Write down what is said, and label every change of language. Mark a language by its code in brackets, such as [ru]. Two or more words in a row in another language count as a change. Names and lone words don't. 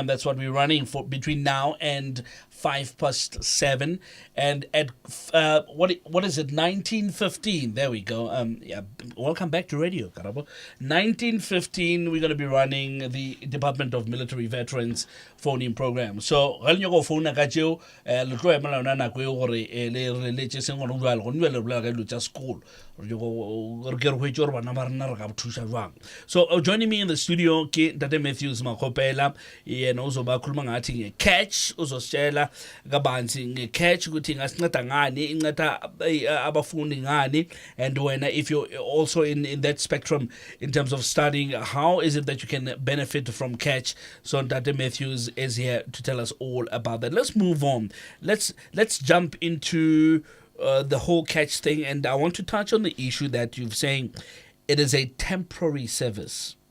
[en] That's what we're running for between now and 7:05. And at what is it, 19:15? There we go. Welcome back to radio, Karabo. 19:15, we're going to be running the Department of Military Veterans phone-in program. [nso] So ga le go phone ka tšeo le tlo emela yona nako e gore le letse seng gore jwale go nwe le bolela ka dilo tša sekolo re ke re hwetse gore bana ba rena re ka thuša jwang. [en] So joining me in the studio [nso] ke Ntate [en] Matthews Makopela, [zu] yena uzoba khuluma ngathi nge-CACH, uzositshela kabanzi nge-CACH ukuthi ngasinceda ngani, inceda abafundi ngani, [en] and wena if you're also in that spectrum in terms of studying, how is it that you can benefit from CACH? So Ntate Matthews is here to tell us all about that. Let's move on. Let's jump into the whole CACH thing, and I want to touch on the issue that you're saying it is a temporary service.